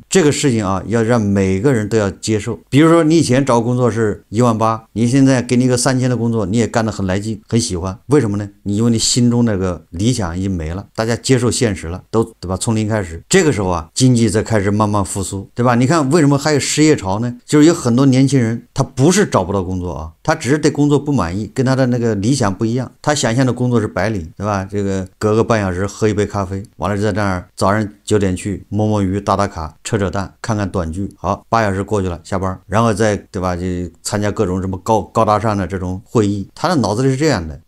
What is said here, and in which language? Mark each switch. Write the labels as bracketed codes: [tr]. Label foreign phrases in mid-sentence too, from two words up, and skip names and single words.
[zh] 這個事情啊，要讓每個人都要接受。比如說你以前找工作是18000，你現在給你一個3000的工作，你也幹得很來勁，很喜歡，為什麼呢？因為你心中那個理想已經沒了，大家接受現實了，都對吧？從零開始，這個時候啊，經濟才開始慢慢復甦，對吧？你看為什麼還有失業潮呢？就是有很多年輕人他不是找不到工作啊，他只是對工作不滿意，跟他的那個理想不一樣。他想象的工作是白領，对吧？这個隔個半小時喝一杯咖啡，完了就在那兒早上9點去摸摸魚、打打卡、扯扯淡、看看短劇，好，8小時過去了，下班，然後再對吧？就參加各種什麼高大上的這種會議，他的腦子裡是這樣的。